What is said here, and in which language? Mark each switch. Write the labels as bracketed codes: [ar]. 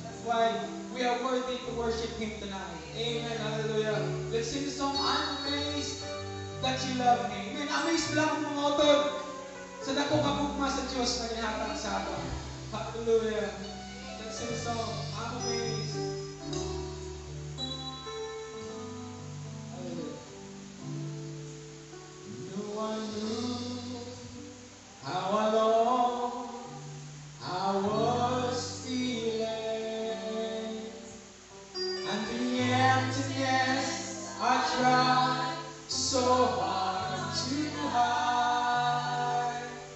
[en] That's why we are worthy to worship Him tonight. Amen. Hallelujah. Let's sing the song, I'm amazed that you love me. Amen. [ceb] Amazed lang ang mga utod sa dako kapugma sa Diyos na ginahatag sa aton. [en] Hallelujah. Let's sing the song, I'm amazed. Hallelujah. No one knew how alone I was feeling, and the emptiness I tried so hard to hide.